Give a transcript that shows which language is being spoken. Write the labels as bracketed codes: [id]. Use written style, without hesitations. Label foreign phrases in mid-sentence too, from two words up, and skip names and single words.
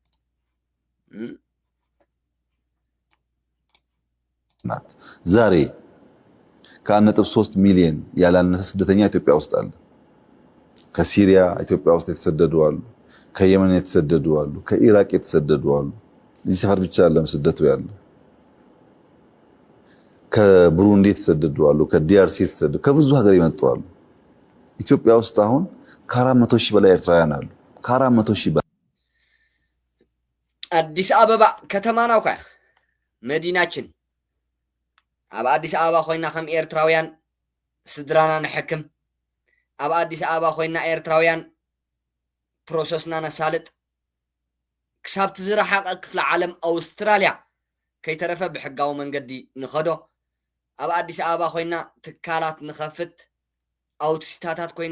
[am] ዛሬ ከ1.3 ሚሊዮን ያላነሰ ስደተኛ ኢትዮጵያ ውስጥ አለ ከሲሪያ ኢትዮጵያ ውስጥ የተሰደዱ አሉ ከየመን የተሰደዱ አሉ ከኢራቅ የተሰደዱ አሉ እዚህ ሰፈር ብቻ አይደለም ስደቱ ያለ ከብሩንዲ የተሰደዱ አሉ ከዲአርሲ የተሰደዱ ከብዙ ሀገር የመጡ አሉ ኢትዮጵያ ውስጥ አሁን ከ400 ሺህ በላይ ኤርትራውያን አሉ ከ400 ሺህ በላይ [ti] አዲስ አበባ [am] ከተማ ነው መዲናችን [ti] ኣብ አዲስ አበባ ኮይና ከም ኤርትራውያን ስድራና ንሕክም ኣብ አዲስ አበባ ኮይና ኤርትራውያን ፕሮሰስና ነሳልጥ ክሳብ ዝረሓቐ ክፍለ ዓለም ኣውስትራልያ ከይተረፈ ብሕጋዊ መንገዲ ንኸዶ ኣብ አዲስ አበባ ኮይና ትካላት ንኸፍት ኣውቶሲታታት ኮይና